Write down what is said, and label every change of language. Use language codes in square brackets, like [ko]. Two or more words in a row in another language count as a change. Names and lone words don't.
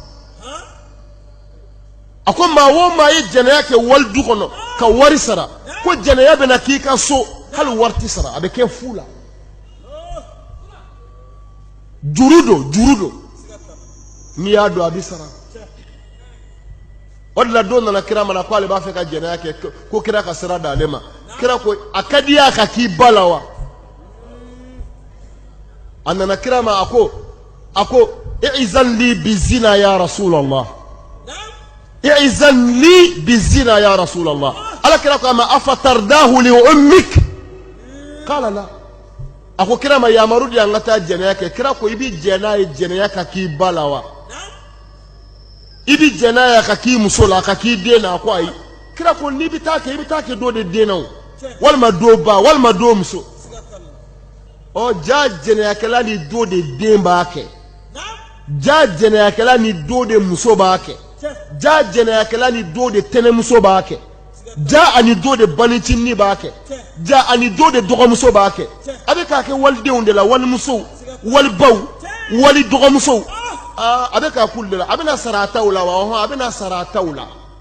[bm] a ko maa o maa ye jɛnɛya kɛ wali du kɔnɔ ka wari sara ko jɛnɛya bɛ na k'i ka so hali wari ti sara a bɛ kɛ fu la juru don n'i y'a don a bɛ sara o de la don nana kira mana ko ale b'a fɛ ka jɛnɛya kɛ ko kira ka sira d'ale ma kira ko a ka di a ka k'i ba la wa a nana kira ma a ko [ar] ائذن لي بالزنا يا رسول الله ائذن لي بالزنا يا رسول الله [bm] ala kira ko [ar] أما أفترضاه لأمك قال لا [bm] a ko kira ma yamaru di an ka taa jɛnɛya kɛ kira ko i bi jɛn'a ye jɛnɛya ka k'i ba la wa i bi jɛn'a ye ka k'i muso la ka k'i den na a ko ayi kira ko n'i bɛ taa kɛ i bɛ taa kɛ dɔ de den na o walima dɔ ba walima dɔ muso ɔ ja jɛnɛyakɛla ni dɔ de den b'a kɛ ja jɛnɛyakɛla ni dɔ de muso b'a kɛ ja jɛnɛyakɛla ni dɔ de tɛnɛmuso b'a kɛ ja ani dɔ de banicinin b'a kɛ ja ani dɔ de dɔgɔmuso b'a kɛ a bɛ k'a kɛ walidenw de la walimusow walibaw wali dɔgɔmusow a bɛ k'a k'ulu de la a bɛna sara a taw la wa a bɛna sara a taw la